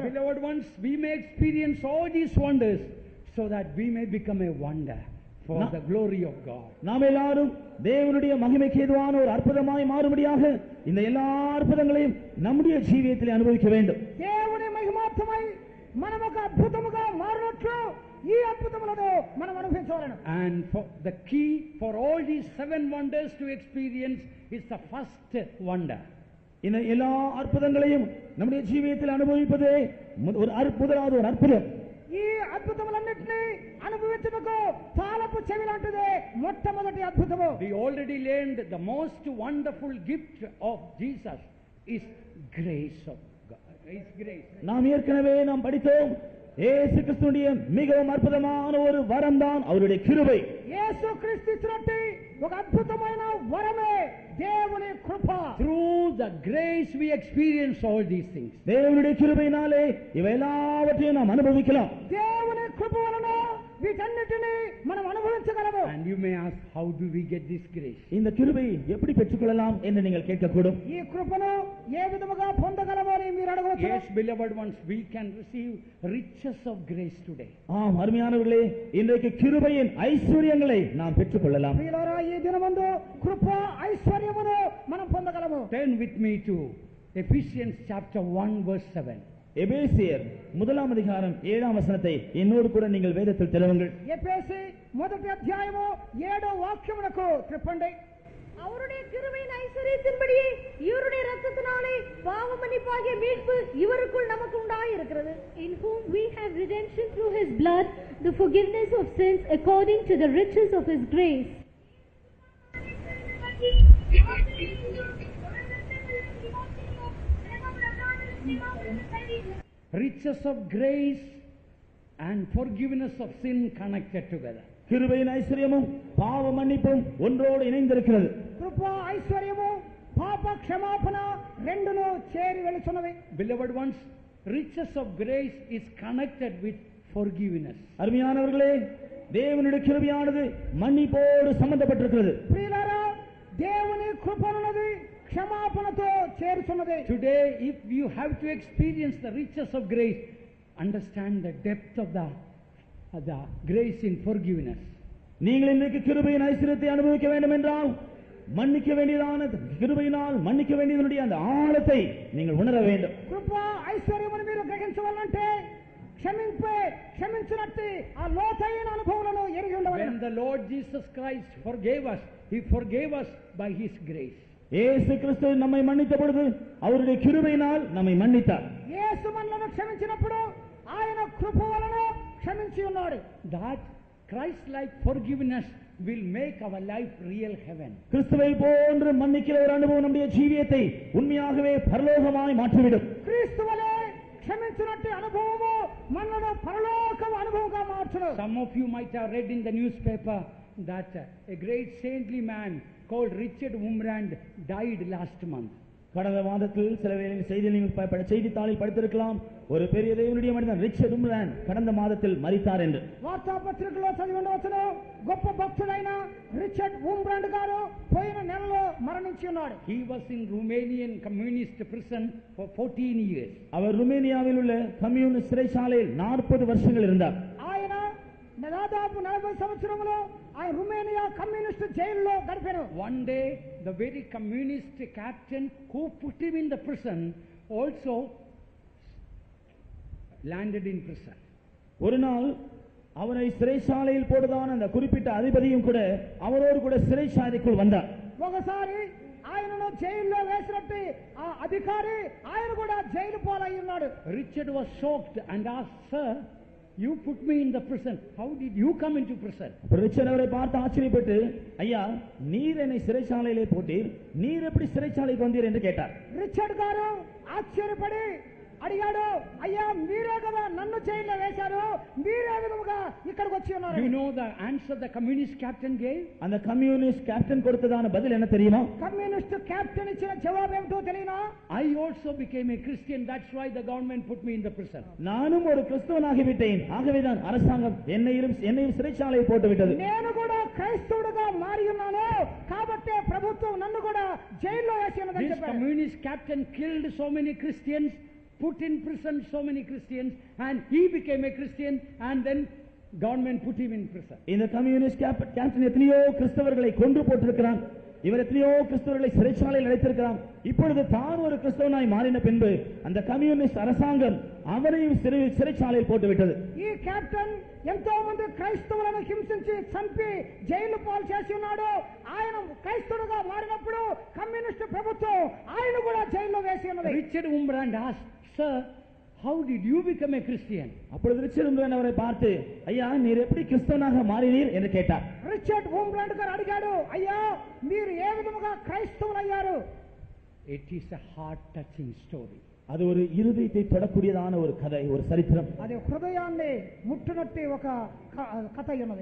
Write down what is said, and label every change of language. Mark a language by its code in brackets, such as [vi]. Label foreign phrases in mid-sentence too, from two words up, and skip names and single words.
[en] Beloved ones, we may experience all these wonders so that we may become a wonder for the glory of God. [ta] நாம் எல்லாரும் தேவனுடைய மகிமைக்கு ஏதுவான ஒரு அற்புதமாய் மாறும்படியாக இந்த எல்லா அற்புதங்களையும் நம்முடைய ஜீவியத்தில் அனுபவிக்க வேண்டும். [te] దేవుని మహిమార్థమై మనం ఒక అద్భుతముగా మారినట్లు ఈ అద్భుతములను మనం అనుభవించాలను. [en] And for the key for all these 7 wonders to experience is the first wonder. [ta] இந்த எல்லா அற்புதங்களையும் நம்முடைய ஜீவியத்தில் அனுபவிப்பதே முதலாவது ஒரு அற்புதம். [te] ఈ అద్భుతములన్నిటినీ అనుభవించుటకు తాళపు చెవి లాంటిదే మొట్టమొదటి అద్భుతము. [en] We already learned the most wonderful gift of Jesus is grace of God. Is grace. [ta] நாம் ஏற்கனவே நாம் படித்தோம், இயேசு கிறிஸ்துவின் மிகவும் அற்புதமான ஒரு வரம் தான் அவருடைய கிருபை. [te] యేసు క్రీస్తు ఇచ్చినట్టు ఒక అద్భుతమైన వరమే దేవుని కృప. [en] Through the grace we experience all these things. [ta] தேவனுடைய கிருபையினாலே இவை எல்லாவற்றையும் நாம் அனுபவிக்கலாம். [te] దేవుని కృప వలన వీటన్నిటిని మనం అనుభవించగలము. [en] And you may ask, how do we get this grace? [ta] இந்த கிருபை எப்படி பெற்றுக்கொள்ளலாம் என்று நீங்கள் கேட்கக்கூடும். [te] ఈ కృపను ఏ విధముగా పొందగలమో అని మీరు అడగవచ్చు. [en] Yes, beloved ones, we can receive riches of grace today. [ta] ஆம் அருமையானவர்களே, இன்றைக்கு கிருபையின் ஐஸ்வர்யங்களை நாம் பெற்றுக்கொள்ளலாம். [te] ప్రియులారా, ఈ దినమందు కృప ఐశ్వర్యమును మనం పొందగలము. [en] Turn with me to Ephesians chapter 1 verse 7. [ta] எபேசியர் 1ஆம் அதிகாரம் 7ஆம் வசனத்தை என்னோடு கூட நீங்கள் வேதத்தில் திறவுங்கள். [te] ఎఫెసీ 1వ అధ్యాయము 7వ వాక్యమునకు త్రిప్పండి. [ta] அவருடைய கிருபையின் ஐஸ்வரியத்தின்படியே இவருடைய இரத்தத்தினாலே பாவ மன்னிப்பாகிய மீட்பு இவருக்குள் நமக்கு உண்டாயிருக்கிறது. [en] In whom we have redemption through his blood, the forgiveness of sins according to the riches of his grace. Riches of grace and forgiveness of sin connected together. [ta] கிருபையின் ஐஸ்வர்யமும் பாவ மன்னிப்பும் ஒன்றோடு இணைந்திருக்கிறது. [te] కృప ఐశ్వర్యము పాప పాప క్షమాపణ రెండును చేరి వెళుచున్నవి. [en] Beloved ones, riches of grace is connected with forgiveness. [ta] அருமையானவர்களே, தேவனுடைய கிருபையானது மன்னிப்போடு சம்பந்தப்பட்டிருக்கிறது. [te] ప్రియులారా, దేవుని కృపనున్నది క్షమాపణతో చేరుచున్నది. [en] Today, if you have to experience the riches of grace, understand the depth of the grace in forgiveness. [ta] நீங்கள் இன்றைக்கு கிருபையின் ஐஸ்வரியத்தை அனுபவிக்க வேண்டும் என்றால் மன்னிக்க வேண்டியதான கிருபையினால் மன்னிக்க வேண்டியதனுடைய அந்த ஆழத்தை நீங்கள் உணர வேண்டும். [te] కృప ఐశ్వర్యమును మీరు గ్రహించవాలంటే క్షమించినట్టు ఆ లోతైన అనుభవాలను ఎరిగి ఉండవాలి. [en] When the Lord Jesus Christ forgave us, He forgave us by His grace. [ta] இயேசு கிறிஸ்து நம்மை மன்னித்த பொழுது அவருடைய கிருபையினால் நம்மை மன்னித்தார். [te] యేసు మనలను క్షమించినప్పుడు ఆయన కృప వలన క్షమించి ఉన్నాడు. [en] That Christ-like forgiveness will make our life real heaven. [ta] கிறிஸ்துவை போன்று மன்னிக்கிற ஒரு அனுபவம் நம்முடைய ஜீவியத்தை உண்மையாகவே பரலோகமாய் மாற்றிவிடும். [te] క్రీస్తువలే క్షమించినట్టు అనుభవము మనను పరలోక అనుభవంగా మార్చును. [en] Some of you might have read in the newspaper that a great saintly man called Richard Wurmbrand died last month. [ta] கடந்த மாதத்தில் சில வேளையில் செய்தித்தாளில் படித்திருக்கலாம், ஒரு பெரிய தேவனுடைய மனிதன் ரிச்சர்ட் உம்ராண்ட் கடந்த மாதத்தில் மரித்தார் என்று. [te] వార్తాపత్రికలో చదివి ఉండవచ్చును, గొప్ప భక్తుడైన రిచర్డ్ వుంబ్రాండ్ గారు పోయిన నెలలో మరణించి ఉన్నాడు. [en] He was in Romanian communist prison for 14 years. [ta] அவர் ருமேனியாவில் உள்ள கம்யூனிஸ்ட் சிறைச்சாலையில் 40 வருஷங்கள் இருந்தார். [te] ఆయన దాదాపు 40 సంవత్సరములు ఆయన రుమేనియా కమ్యూనిస్ట్ జైలులో గడిపారు. [en] One day the very communist captain who put him in the prison also landed in prison. [ta] ஒரு நாள் அவரை சிறைச்சாலையில் போடுதான் அந்த குறிப்பிட்ட அதிபதியும் கூட அவரோடு கூட சிறைச்சாலைக்குள் வந்தார். [te] ఒకసారి ఆయనను జైల్లో వేసినట్టు ఆ అధికారి ఆయన కూడా జైలు పాలై ఉన్నాడు. [en] Richard was shocked and asked, "Sir, you put me in the prison. How did you come into prison?" [ta] ரிச்சர்ட் அவரை பார்த்து ஆச்சரியப்பட்டு, ஐயா, நீர் என்னை சிறைச்சாலையிலே போட்டீர், நீர் எப்படி சிறைச்சாலைக்கு வந்தீர் என்று கேட்டார். [te] రిచర్డ్ గారు ఆశ్చర్యపడి అడిగాడు, అయ్యా మీరే కదా నన్ను జైల్లో వేశారు, మీరే విధముగా ఇక్కడికి వచ్చి ఉన్నారు. [en] You know the answer the communist captain gave? [ta] அந்த [en] communist captain [ta] கொடுத்ததான பதில் என்ன தெரியுமா? [en] communist captain [te] ఇచ్చిన జవాబు ఏమిటో తెలియనా? [en] I also became a Christian, that's why the government put me in the prison. [ta] நானும் ஒரு கிறிஸ்தவனாகிவிட்டேன், ஆகவேதான் அரசாங்கம் என்னையும் சிறைச்சாலையை போட்டு விட்டது. [te] నేను కూడా క్రైస్తవుడుగా మారి ఉన్నాను, కాబట్టి ప్రభుత్వం నన్ను కూడా జైల్లో వేసి ఉన్నదని [en] This [te] చెప్పారు. [en] communist captain killed so many Christians, put in prison so many Christians, and he became a Christian, and then government put him in prison. [ta] இந்த [en] communist captain [ta] எத்தனையோ கிறிஸ்தவர்களை கொன்று போட்டிருக்கிறான், இவர் எத்தனையோ கிறிஸ்தவர்களை சிறைச்சாலையில் அடைத்திருக்கிறான். இப்பொழுது தான் ஒரு கிறிஸ்தவனாய் மாறின பின்பு அந்த கம்யூனிஸ்ட் அரசாங்கம் அவரையும் சிறைச்சாலையில் போட்டுவிட்டது. [te] ఈ కెప్టెన్ ఎంతో మంది క్రైస్తవులను హింసించి చంపి జైలు పాలు చేసి ఉన్నాడు. ఆయన క్రైస్తవుడుగా మారినప్పుడు కమ్యూనిస్ట్ ప్రభుత్వం ఆయన కూడా జైల్లో వేసి ఉన్నది. [en] Richard Wurmbrand asked, "Sir, how did you become a Christian?" [ta] அப்பொழுது ரிச்சர்ட் உம்ராண்ட் அவரை பார்த்து, ஐயா, நீர் எப்படி கிறிஸ்தவனாக மாறினீர் என்று கேட்டார். [te] రిచర్డ్ వుంబ్రాండ్ గారు అడిగాడు, అయ్యా మీరు ఏ విధముగా క్రైస్తవులయ్యారు? [en] It is a heart touching story. [ta] அது ஒரு இருதயத்தை தொடக்கூடியதான ஒரு கதை, ஒரு சரித்திரம். [te] అది హృదయాన్ని ముట్టునట్టి ఒక కథ ఉన్నది.